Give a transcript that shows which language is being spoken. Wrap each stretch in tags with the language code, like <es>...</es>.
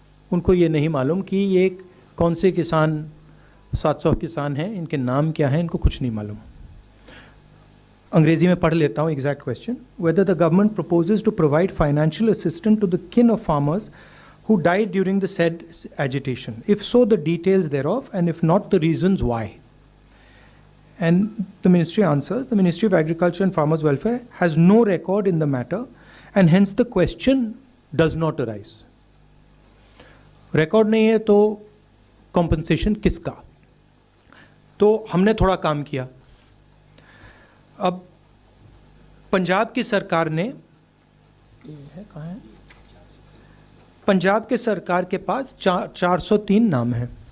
<hi>उनको ये नहीं मालूम कि ये कौन से किसान, 700 किसान हैं, इनके नाम क्या हैं, इनको कुछ नहीं मालूम। अंग्रेजी में पढ़ लेता हूँ exact question.</hi> <en>Whether the government proposes to provide financial assistance to the kin of farmers who died during the said agitation. If so, the details thereof, and if not, the reasons why. And the ministry answers, the Ministry of Agriculture and Farmers Welfare has no record in the matter, and hence the question does not arise.</en> <hi>Record नहीं है तो compensation किसका? तो हमने थोड़ा काम किया। अब पंजाब की सरकार ने, कहाँ है? पंजाब के सरकार के पास 403 नाम हैं।</hi>